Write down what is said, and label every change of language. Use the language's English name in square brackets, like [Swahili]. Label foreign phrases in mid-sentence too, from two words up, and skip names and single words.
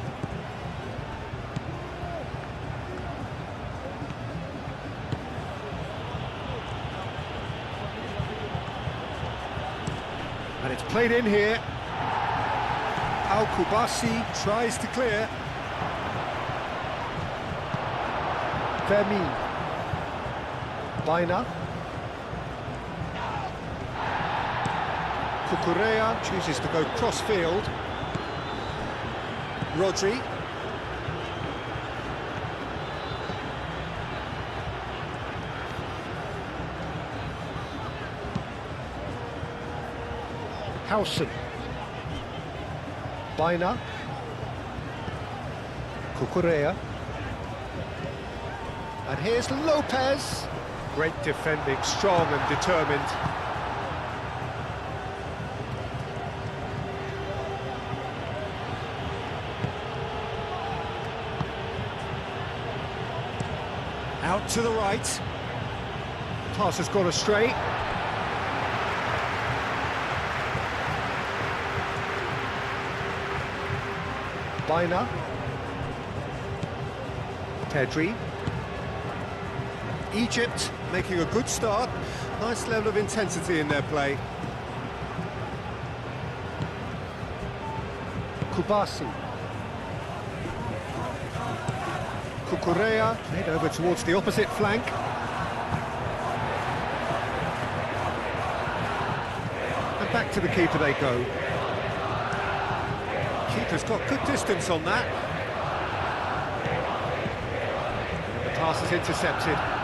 [English] And it's played in here. Al-Kubasi tries to clear. Fermin. Baina. Cucurella chooses to go cross-field. Rodri. Howson. Baina. Cucurella. And here's Lopez. Great defending, strong and determined. Out to the right. Pass has gone astray. Baina. Pedri. Egypt making a good start. Nice level of intensity in their play. Kubasi. Cucurella played over towards the opposite flank. And back to the keeper they go. Keeper's got good distance on that. The pass is intercepted.